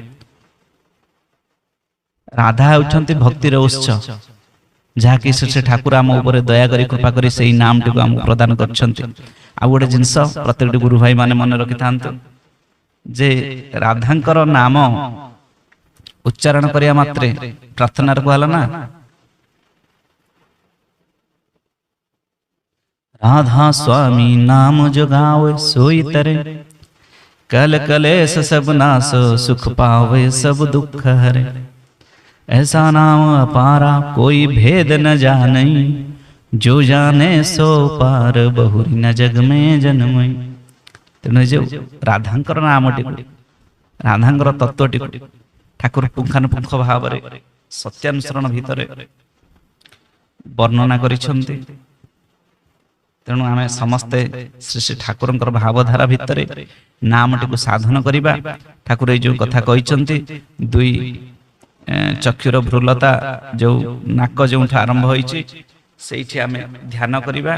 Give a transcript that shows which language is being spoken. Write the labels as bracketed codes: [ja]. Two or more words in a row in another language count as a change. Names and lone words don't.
[or] ରାଧା ହେଉଛନ୍ତି ଭକ୍ତିର ଉତ୍ସ, ଯାହାକି ସେ ଠାକୁର ଆମ ଉପରେ ଦୟାକରି କୃପା କରି ସେଇ ନାମଟିକୁ ଆମକୁ ପ୍ରଦାନ କରିଛନ୍ତି। ଆଉ ଗୋଟେ ଜିନିଷ ପ୍ରତ୍ୟେକଟି ଗୁରୁ ଭାଇ ମାନେ ମନେ ରଖିଥାନ୍ତୁ ଯେ ରାଧାଙ୍କର ନାମ ଉଚ୍ଚାରଣ କରିବା ମାତ୍ରେ ପ୍ରାର୍ଥନାରେ କୁହାଲା ନା [hi] राधा स्वामी नाम जो गावे सोई तरे, कल कलेश सब नाश सुख पावे सब दुख हरे। ऐसा नाम अपारा कोई भेद न जाने, जो जाने सो पार बहुरी न जग में जन्मई। [or] ତେଣୁ ଯେ ରାଧାଙ୍କର ନାମଟି, ରାଧାଙ୍କର ତତ୍ତ୍ୱଟି ଠାକୁର ପୁଙ୍ଖାନୁପୁଙ୍ଖ ଭାବରେ ସତ୍ୟାନୁସରଣ ଭିତରେ ବର୍ଣ୍ଣନା କରିଛନ୍ତି। ତେଣୁ ଆମେ ସମସ୍ତେ ଶ୍ରୀ ଶ୍ରୀ ଠାକୁରଙ୍କର ଭାବଧାରା ଭିତରେ ନାମଟିକୁ ସାଧନ କରିବା। ଠାକୁର ଏ ଯେ କଥା କହିଛନ୍ତି, ଦୁଇ ଚକ୍ଷୁର ଭ୍ରୂଲତା ଯେ ନାକ ଯେଉଁଠା ଆରମ୍ଭ ହୋଇଛି ସେଠି ଆମେ ଧ୍ୟାନ କରିବା।